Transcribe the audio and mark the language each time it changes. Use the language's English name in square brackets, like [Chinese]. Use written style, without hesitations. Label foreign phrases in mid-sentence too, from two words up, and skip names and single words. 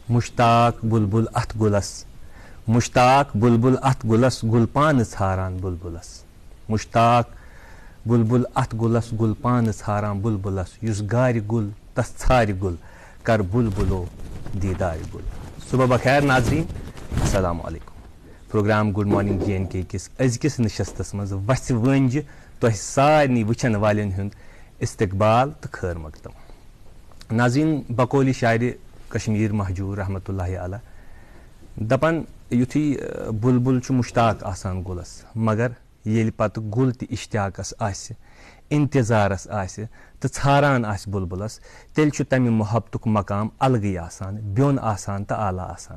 [Kashmiri] مشتاق بلبل اتھ گلس مشتاق بلبل اتھ گلس گل پان ژھاران بلبلس مشتاق بلبل اتھ گلس گل پان ژھاران بلبلس یس گارِ گل تس ژھارِ گل کر بلبلو دیدار گل. [Urdu] صبح بخیر ناظرین، [Arabic] السلام علیکم. [Kashmiri] پروگرام گڈ مارننگ جے اینڈ کے کس أزکِس نشستس منٛز وَژھِ وٲنجہِ تۄہہِ سارنٕے وٕچھن والٮ۪ن ہُنٛد استقبال تہٕ خٲر مقدم. ناظریٖن، بقولِ شاعرِ کشمیٖر مہجوٗر [Arabic] رحمتہ اللہ علیہ [Kashmiri] دپان یُتھُے بُلبُل چھُ مُشتاق آسان گُلس، مگر ییٚلہِ پتہٕ گُل تہِ اشتیاقس آسہِ، انتظارس آسہِ تہٕ ژھاران آسہِ بُلبُلس، تیٚلہِ چھُ تمہِ محبتُک مقام الگٕے آسان، بیوٚن آسان تہٕ اعلیٰ آسان.